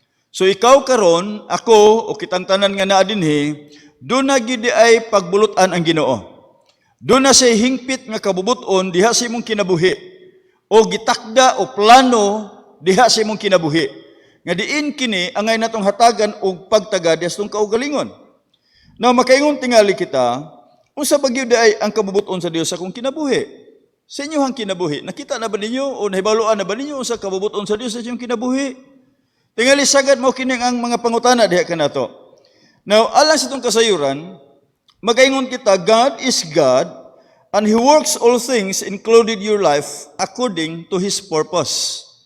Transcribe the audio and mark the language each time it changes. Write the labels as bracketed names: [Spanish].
[Cebuano] So ikaw karon, ako o kitang tanan nga naa dinhi, do na gid ay pagbulutan ang Ginoo. Doon na siya hingpit nga kabubuton diha sa imong kinabuhi o gitakda o plano diha sa imong kinabuhi nga diin kini angay natong hatagan og pagtagad sa tong kaugalingon. Now makaingon tingali kita unsa ba gyud ay ang kabubuton sa Dios sa akong kinabuhi? Sa inyong kinabuhi nakita na ba ninyo o nahibaluan na ba ninyo unsa kabubuton sa Dios sa inyong kinabuhi? Tingali sagad mao kini ang mga pangutana diha kanato. [English] Now [Cebuano] alang sa tong kasayuran magaingon kita, [English] God is God, and He works all things, including your life, according to His purpose.